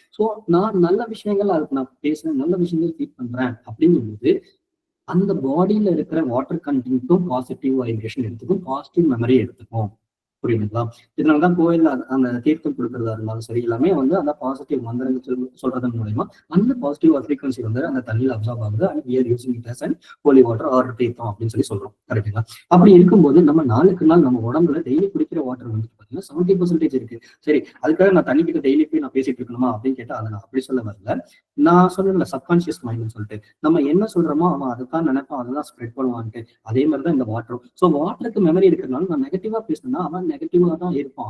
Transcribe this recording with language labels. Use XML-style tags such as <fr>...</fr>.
<ta>So நான் நல்ல விஷயங்கள் அதுக்கு நான் பேசுறேன், நல்ல விஷயங்கள் ஃபீட் பண்றேன் அப்படிங்கும்போது அந்த பாடியில இருக்கிற வாட்டர் கண்டென்ட்டும் பாசிட்டிவ் வைப்ரேஷன் எடுத்துக்கும், பாசிட்டிவ் மெமரி எடுத்துக்கும். புரியுதுங்களா? இதனாலதான் கோயில்ல அந்த தீர்த்தம் கொடுக்கறதா இருந்தாலும் சரி, எல்லாமே வந்து அந்த பாசிட்டிவ் மந்திரங்கள் சொல்றதன் மூலயமா அந்த பாசிட்டிவ் ஃப்ரீக்வன்சி வந்து அந்த தண்ணியில் அப்சர்வ் ஆகுது.</ta> <en>and we are using it as an holy water or தீர்த்தம்</en> <ta>அப்படின்னு சொல்லி சொல்றோம். கரெக்டுங்களா? அப்படி இருக்கும்போது நம்ம நாளுக்கு நாள் நம்ம உடம்புல டெய்லி குடிக்கிற வாட்டர் வந்து பாத்தீங்கன்னா 70% இருக்கு. சரி, அதுக்காக நான் தண்ணி கிட்ட டெய்லி போய் நான் பேசிட்டு இருக்கணுமா அப்படின்னு கேட்டா அதை நான் அப்படி சொல்ல வரல. நான் சொன்னேன்ல சப்கான்சியஸ் மைண்ட்னு சொல்லிட்டு, நம்ம என்ன சொல்றோமோ அவன் அதைத்தான் நினைப்பான், அதைதான் ஸ்ப்ரெட் பண்ணுவான்ட்டு. அதே மாதிரிதான் இந்த வாட்டரும். ஸோ வாட்டருக்கு மெமரி இருக்கிறதுனால நான் நெகட்டிவா பேசினா அவன் நெகட்டிவா தான் இருப்பான்.</ta>